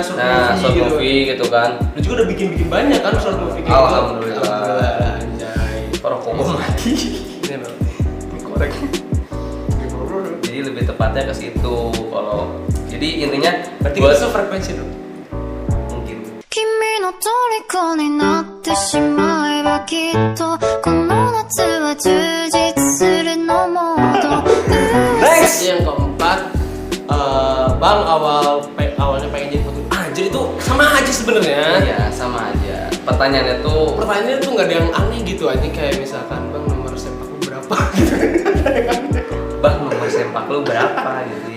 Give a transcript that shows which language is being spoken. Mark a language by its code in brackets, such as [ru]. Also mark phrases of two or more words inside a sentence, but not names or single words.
[en] short movie [id] gitu kan. Lu juga udah bikin banyak kan [en] short movie [id] gitu. Alhamdulillah. Anjay. Rokok gua mati. Ini loh. Korek. Jadi lebih tepatnya ke situ kalau jadi intinya berarti kita sefrekuensi dong. [ja] の虜になってしまえばきっとこの夏は充実するのモード [id] Next yang keempat, Bang awalnya pengen jadi fotografer. Anjir itu sama aja sebenarnya. Iya, sama aja. Pertanyaannya tuh Nggak ada yang aneh gitu aja, kayak misalkan Bang nomor sepak lu berapa gitu. Bang nomor sempak lu berapa gitu ya.